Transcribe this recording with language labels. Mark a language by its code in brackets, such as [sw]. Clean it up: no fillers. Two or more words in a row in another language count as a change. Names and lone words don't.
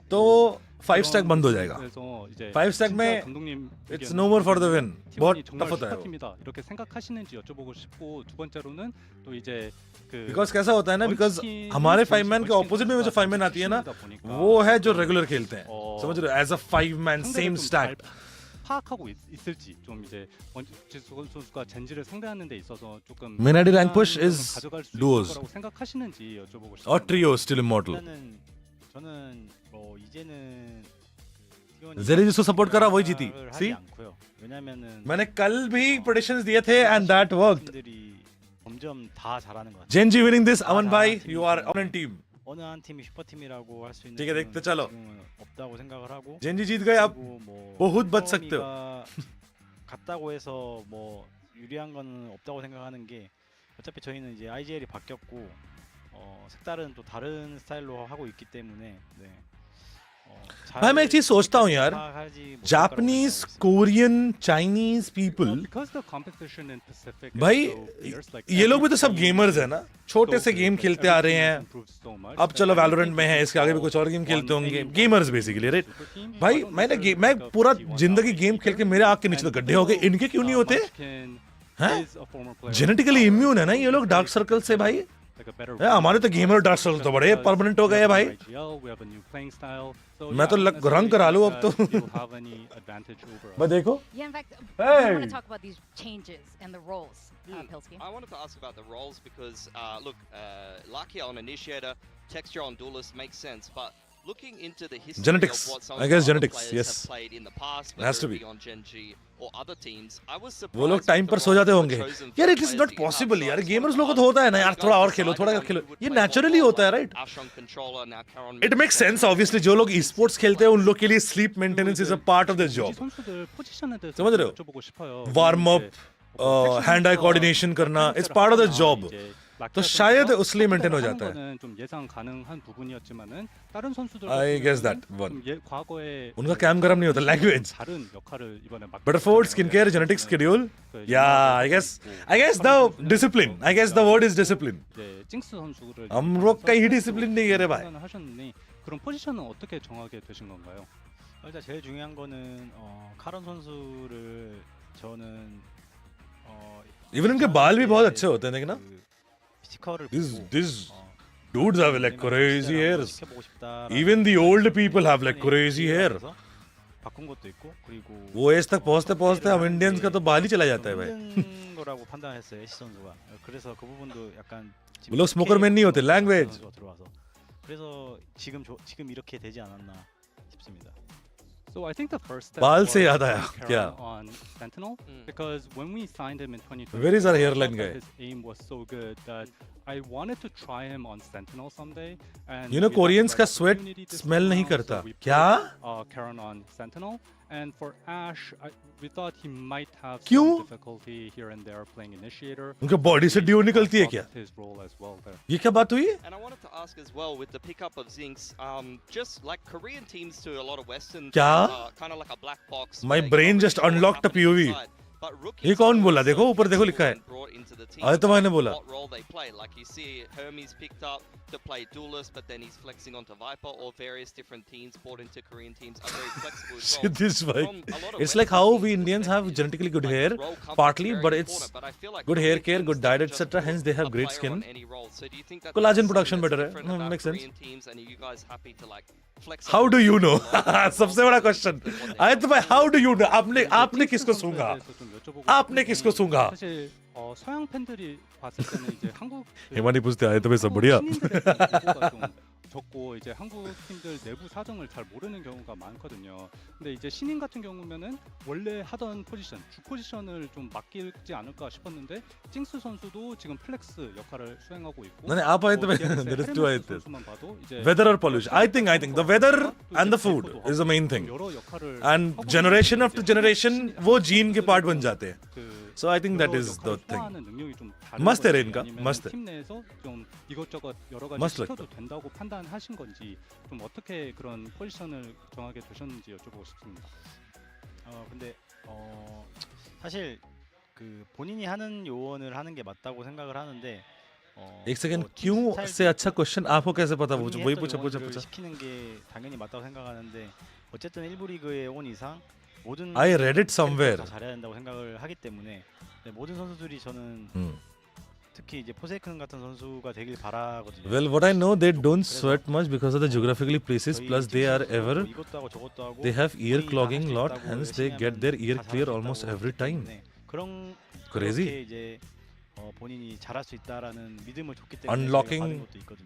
[hi] तो 5 stack बंद हो जाएगा. [ko] 그래서 이제 [hi] 5 stack में [ko] 감독님 [en] it's no more for the win. [hi] बहुत [ko] T1이 정말 [en] tough [hi] होता है वो. [ko] 슈퍼팀이다. 이렇게 생각하시는지 여쭤보고 싶고 두 번째로는 또 이제 그 [hi] Because कैसा होता है ना, because हमारे 5 man के opposite में जो 5 man आती है ना, वो है जो regular खेलते हैं. समझ रहे हो? [en] As a 5 man same stack. [ko] 파악하고 있을지 좀 이제 선수가 젠지를 상대하는 데 있어서 조금 [en] Minadi rank push is [ko] 가져갈 수 있을 [en] duos [ko] 거라고 생각하시는지 여쭤보고 싶습니다. [en] or trio still immortal. [ko] 저는 이제는 [hi] जेरी जिसको सपोर्ट करा वही जीती. [en] See? [ko] 왜냐면은 [hi] मैंने कल भी predictions दिए थे [en] and that worked. [ko] 점점 다 잘하는 것 같아요. [en] GENG winning this. Aman bhai, you are on a team. [ko] 어느 한 팀이 슈퍼팀이라고 할 수 있는 [hi] ठीक है, देखते चलो. [ko] 지금은 없다고 생각을 하고. [hi] GENG जीत गए आप. बहुत बच सकते हो. [ko] 같다고 해서 뭐 유리한 거는 없다고 생각하는 게 어차피 저희는 이제 IGL이 바뀌었고 색다른 또 다른 스타일로 하고 있기 때문에 네. [hi] भाई मैं एक चीज सोचता हूँ यार, जापानीज, कोरियन, [en] Chinese people, [hi] भाई ये लोग भी तो सब गेमर्स है ना, छोटे से गेम खेलते आ रहे हैं. अब चलो वैलोरेंट में है, इसके आगे भी कुछ और गेम खेलते होंगे. [en] gamers basically, [hi] राइट भाई. मैं पूरा जिंदगी गेम खेल के मेरे आँख के नीचे तो गड्ढे हो गए. इनके क्यों नहीं होते हैं? [en] genetically immune [hi] है ना ये लोग [en] dark circle [hi] से भाई. हमारे तो [en] gamer dark circle [hi] तो बड़े परमानेंट हो गए भाई. मैं तो रंग करा लूं अब तो. मैं देखो. [en] Yeah, in fact, I want to talk about these changes and the roles. Pilsky. I wanted to ask about the roles because look, Lakia on Initiator, Texture on Duelist makes sense, but looking into the history genetics, of what some I guess of the genetics, players yes, have played in the past, it has to be on GENG or other teams, I was surprised. [hi] वो लोग टाइम पर सो जाते होंगे यार. [en] it is not possible यार. [hi] गेमर्स लोगों को तो होता है ना यार, थोड़ा और खेलो, थोड़ा और खेलो. ये नेचुरली होता है, राइट? [en] it makes sense obviously. [hi] जो लोग ई स्पोर्ट्स खेलते हैं उन लोग के लिए [en] sleep maintenance is a part of the job. [hi] समझ रहे हो? [en] warm up, hand eye coordination करना, it's part of the job. [hi] तो शायद उसलिए मेंटेन हो जाता है. [ko] 거는 좀 예상 가능한 부분이었지만은 다른 선수들 [en] I guess that one. [ko] 과거에 [hi] उनका काम गरम नहीं होता. [en] Language. [ko] 다른 역할을 이번에 맡게 [en] Butterford, skincare, genetic schedule. Yeah, I guess the discipline. I guess the word is discipline. [ko] 네, 징스 선수를 [hi] हम लोग कहीं discipline नहीं है रे भाई. [ko] 하셨는데 그럼 포지션은 어떻게 정하게 되신 건가요? 일단 제일 중요한 거는 카론 선수를 저는 [hi] Even उनके बाल भी बहुत अच्छे होते हैं देखना. [ko] 피지컬을 [en] These dudes have like crazy hairs. [ko] 시켜보고 싶다. [en] Even the old people have like crazy hair. [ko] 바꾼 것도 있고 그리고 [hi] वो एज तक पहुंचते हम इंडियंस का तो बाल ही चला जाता है भाई. [ko] 힘든 거라고 판단했어요 애쉬 선수가. 그래서 그 부분도 약간 [hi] वो लोग [en] smoker man [hi] नहीं होते. [en] Language. [ko] 들어와서 그래서 지금 이렇게 되지 않았나 싶습니다. [en] So I think the first step [hi] बाल [en] was [hi] से याद आया [en] Karen [hi] क्या? [en] on Sentinel because when we signed him in 2020, Where is our I hairline thought that guy? his aim was so good that I wanted to try him on Sentinel someday. And You know we had Koreans the [hi] का [en] right sweat opportunity this smell time [hi] नहीं [en] around, [hi] करता. [en] so we [hi] क्या? [en] put, Karen on Sentinel. And for Ash, we thought he might have [hi] क्यों? [en] some difficulty here and there playing initiator. [hi] उनके body से ड्यू निकलती है क्या? [en] His role as well there. [hi] ये क्या बात हुई? [en] And I wanted to ask as well with the pickup of Zinx, just like Korean teams to a lot of Western, [hi] क्या? [en] kind of like a black box. My where brain you just don't really unlocked a happen POV. inside. But rookies [hi] ये कौन [en] are [hi] बोला? [en] also [hi] देखो ऊपर देखो लिखा है. [en] brought into the team. [hi] आदित्य भाई ने बोला. [en] What role they play? Like you see Hermes picked up to play duelist, but then he's flexing onto Viper, or various different teams brought into Korean teams are very flexible as well. This From bhai. a lot of It's like Western how teams' we Indians have perspective, genetically good like, hair, role comfort partly, is very but it's important, but I feel like good Korean hair care, teams good diet, don't just etc. Hence they have put a great player skin. on any role. So do you think that Collagen that's production something better that's [hi] है. [en] different about Makes sense. Korean teams, and are you guys happy to like flex How up do you on know? a lot? [hi] सबसे बड़ा क्वेश्चन. आदित्य भाई, [en] how do you know? [hi] आपने किसको सूंघा? आपने किसको सूंघा? [ko] 사실 서양 팬들이 봤을 때는 이제 한국 [hi] हिमानी पूछते आदित्य भाई सब बढ़िया? [ko] 신인들의 정보가 좀 적고 이제 한국 팀들 내부 사정을 잘 모르는 경우가 많거든요. 근데 이제 신인 같은 경우면은 원래 하던 포지션, 주 포지션을 좀 맡기지 않을까 싶었는데 징스 선수도 지금 플렉스 역할을 수행하고 있고. [hi] नहीं आप आदित्य भाई, [en] there is two [ko] 헤르메스 [en] Aditya. [ko] 선수만 봐도 이제 [en] Weather or pollution? I think the weather and the food is the main thing. [ko] 여러 역할을 [en] And [ko] 하고 [en] generation [ko] 있는데 [en] after [ko] 이제 [hi] generation वो जीन के part बन जाते हैं. [ko] 그 [en] So I think that [ko] 여러 [en] is the [ko] 역할을 [en] thing. [ko] 소화하는 능력이 좀 다른 [hi] मस्त है रे [ko] 건지 [hi] इनका, [ko] 아니면 [hi] मस्त है. [ko] 팀 내에서 좀 이것저것 여러 가지 [hi] मस्त [ko] 시켜도 [hi] लगता [ko] 된다고 판단하신 건지 좀 어떻게 그런 포지션을 정하게 되셨는지 여쭤보고 싶습니다. 근데 사실 그 본인이 하는 요원을 하는 게 맞다고 생각을 하는데 [hi] एक सेकंड क्यों से अच्छा क्वेश्चन आपको कैसे पता? वो वही पूछा. [ko] 시키는 게 당연히 맞다고 생각하는데 어쨌든 1부 리그에 온 이상 모든 [en] I read it somewhere. [ko] 다 잘해야 된다고 생각을 하기 때문에 모든 선수들이 저는 특히 이제 포세이큰 같은 선수가 되길 바라거든요. [en] Well, what I know, they don't sweat much because of the geographically places. Plus, they are ever they have ear clogging lot. Hence, they get their ear clear almost every time. Crazy. [ko] 이제 본인이 잘할 수 있다라는 믿음을 줬기 때문에 [en] Unlocking [ko] 받은 것도 있거든요.